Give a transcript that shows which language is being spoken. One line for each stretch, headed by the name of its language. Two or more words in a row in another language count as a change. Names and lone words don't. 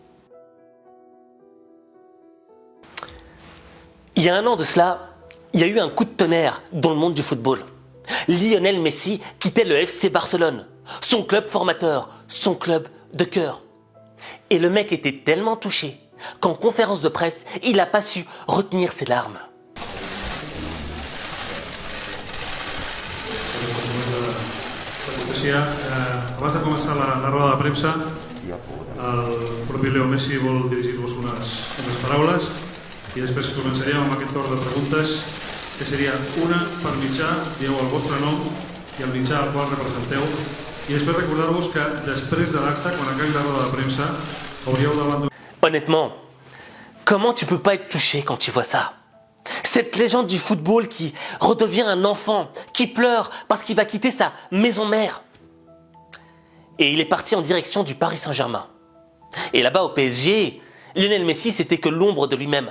French: Il y a un an de cela, il y a eu un coup de tonnerre dans le monde du football. Lionel Messi quittait le FC Barcelone, son club formateur, son club de cœur. Et le mec était tellement touché qu'en conférence de presse, il n'a pas su retenir ses larmes.
Catalan: Abans de començar la roda de premsa, el propi Leo Messi vol dirigir-vos unes paraules i després començaríem amb aquest torn de preguntes que seria una per mitjà, dieu el vostre nom i el mitjà al qual representeu i després recordar-vos que després de l'acte, quan acabi la roda de premsa, hauríeu d'abandonar.
French: Honnêtement, comment tu peux pas être touché quand tu vois ça? Cette légende du football qui redevient un enfant, qui pleure parce qu'il va quitter sa maison mère. Et il est parti en direction du Paris Saint-Germain. Et là-bas au PSG, Lionel Messi c'était que l'ombre de lui-même.